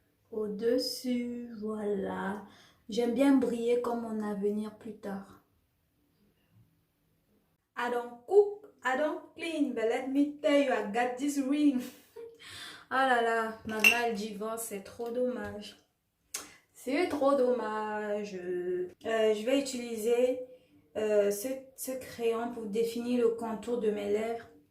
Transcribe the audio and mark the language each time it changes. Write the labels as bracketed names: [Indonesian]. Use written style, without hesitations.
[French] Au-dessus, voilà. J'aime bien briller comme mon avenir plus tard. [English] I don't cook, I don't clean, but let me tell you, I got this ring. [French] Oh là là, maman elle divorce, c'est trop dommage. C'est trop dommage. Je vais utiliser ce crayon pour définir le contour de mes lèvres.